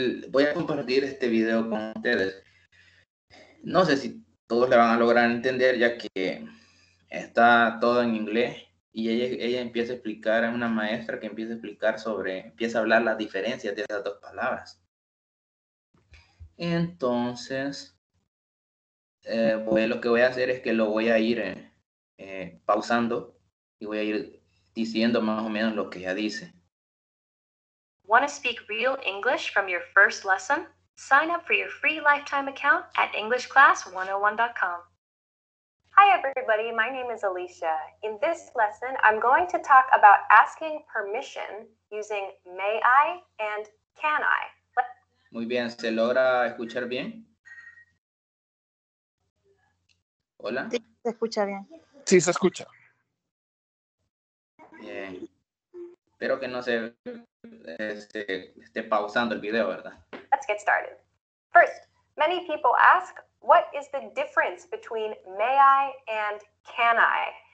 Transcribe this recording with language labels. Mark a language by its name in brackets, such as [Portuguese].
[Spanish] Voy a compartir este video con ustedes. No sé si todos le van a lograr entender, ya que está todo en inglés y ella empieza a explicar, es una maestra que empieza a hablar las diferencias de esas dos palabras. Entonces, lo que voy a hacer es que lo voy a ir pausando y voy a ir diciendo más o menos lo que ella dice. [English] Want to speak real English from your first lesson? Sign up for your free lifetime account at EnglishClass101.com. Hi everybody, my name is Alicia. In this lesson, I'm going to talk about asking permission using may I and can I. [Spanish] Muy bien, ¿se logra escuchar bien? Hola. Sí, se escucha bien. Sí, se escucha. Bien. Espero que no se esté pausando el video, ¿verdad? [English] Let's get started. First, many people ask, what is the difference between may I and can I?